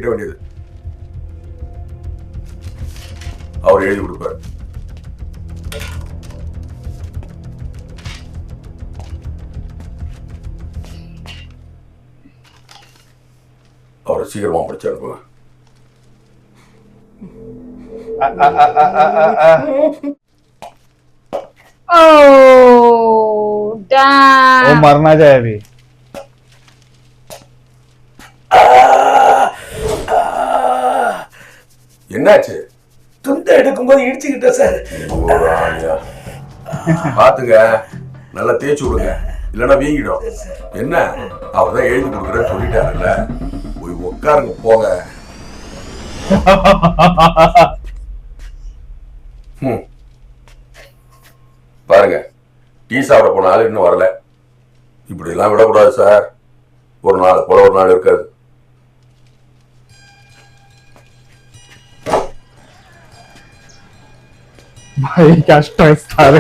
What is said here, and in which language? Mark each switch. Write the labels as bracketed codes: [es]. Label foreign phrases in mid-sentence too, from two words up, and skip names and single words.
[ta] வந்தோன்னா பாம்பை நீட்டிட வேண்டியது. அவர் எழுதி கொடுப்பாரு. அவரை சீக்கிரமா படிச்சு அனுப்புங்க. [en] Oh, [hi] वो [en] damn. [hi] मरना जाए अभी. [ta] என்னாச்சு? துண்டை எடுக்கும்போது இடிச்சுக்கிட்டேன் சார். ஒரு ஆளியா. பாத்துங்க, நல்லா தேய்ச்சி விடுங்க, இல்லைன்னா வீங்கிடும். என்ன அவர் தான் எழுதி கொடுக்குறேன்னு சொல்லிட்டாருல்ல, போய் உட்காருங்க போங்க. பாருங்க, டீ சாப்பிட போன ஆள் இன்னும் வரல. இப்படி எல்லாம் விடக்கூடாது சார். ஒரு நாள் போல ஒரு நாள் இருக்காது. [hi] भाई क्या स्ट्रेस था रे.